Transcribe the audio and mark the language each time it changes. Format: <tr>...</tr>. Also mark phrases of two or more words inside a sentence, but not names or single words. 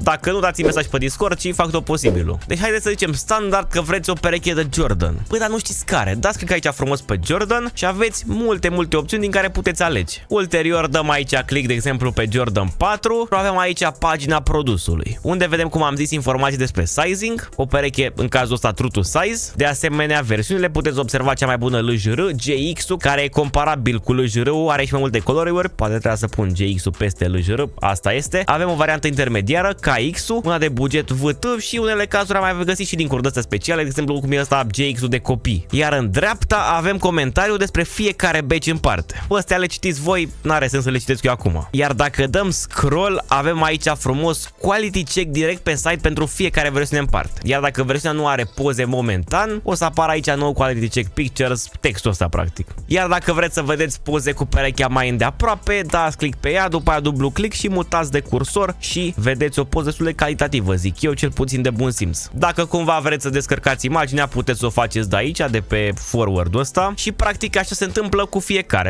<ro>Dacă nu, dați mesaj pe Discord și fac tot posibilul. Deci haideți să zicem standard că vreți o pereche de Jordan. Păi, dar nu știți care. Dați click aici frumos pe Jordan și aveți multe opțiuni din care puteți alege. Ulterior dăm aici click, de exemplu, pe Jordan 4. Avem aici pagina produsului, unde vedem, cum am zis, informații despre sizing, o pereche în cazul ăsta</ro> <en>true to size.</en> <ro>De asemenea, versiunile puteți observa cea mai bună LJR, GX-ul, care e comparabil cu LJR-ul, are și mai multe coloruri, poate trebuie să pun GX-ul peste LJR, asta este. Avem o variantă intermediară, KX-ul, una de buget VT și unele cazuri am mai găsit și din curdăți speciale, de exemplu cum e ăsta GX-ul de copii. Iar în dreapta avem comentariu despre fiecare batch în parte. Astea le citiți voi, n-are sens să le citesc eu acum. Iar dacă dăm scroll, avem aici frumos</ro> <en>quality check</en> <ro>direct pe site pentru fiecare versiune în parte. Iar dacă versiunea nu are poze momentan, o să apară aici nou</ro> <en>quality check pictures,</en> <ro>textul ăsta practic. Iar dacă vreți să vedeți poze cu perechea mai îndeaproape, dați click pe ea, după aia dublu click și mutați de cursor și vedeți o poză destul de calitativă, zic eu, cel puțin de bun simț. Dacă cumva vreți să descărcați imaginea, puteți să o faceți de aici, de pe forward-ul ăsta și practic așa se întâmplă cu fiecare.</ro>